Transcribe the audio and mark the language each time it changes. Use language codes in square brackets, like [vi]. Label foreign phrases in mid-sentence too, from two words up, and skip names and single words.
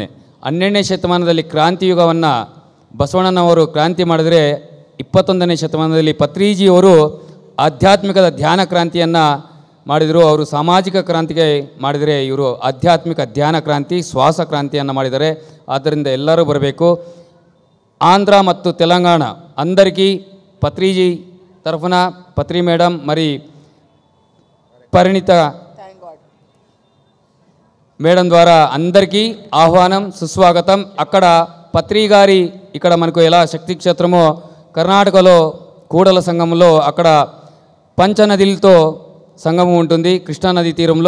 [kn] 12ನೇ ಶತಮಾನದಲ್ಲಿ ಕ್ರಾಂತಿಯುಗವನ್ನು ಬಸವಣ್ಣನವರು ಕ್ರಾಂತಿ ಮಾಡಿದರೆ 21ನೇ ಶತಮಾನದಲ್ಲಿ ಪತ್ರಿಜಿಯವರು ಆಧ್ಯಾತ್ಮಿಕದ ಧ್ಯಾನ ಕ್ರಾಂತಿಯನ್ನು ಮಾಡಿದರು. ಅವರು ಸಾಮಾಜಿಕ ಕ್ರಾಂತಿಗೆ ಮಾಡಿದರೆ ಇವರು ಆಧ್ಯಾತ್ಮಿಕ ಧ್ಯಾನ ಕ್ರಾಂತಿ, ಶ್ವಾಸ ಕ್ರಾಂತಿಯನ್ನು ಮಾಡಿದ್ದಾರೆ. ಆದ್ದರಿಂದ ಎಲ್ಲರೂ ಬರಬೇಕು. [te] ఆంధ్ర ಮತ್ತು తెలంగాణ అందరికీ పత్రిజీ తరఫున పత్రి మేడం మరి పరిణిత మేడం ద్వారా అందరికీ ఆహ్వానం, సుస్వాగతం. అక్కడ పత్రి గారి ఇక్కడ మనకు ఎలా శక్తి క్షేత్రమో కర్ణాటకలో కూడల సంగమంలో అక్కడ పంచనదులతో సంగమం ఉంటుంది కృష్ణానది తీరంలో.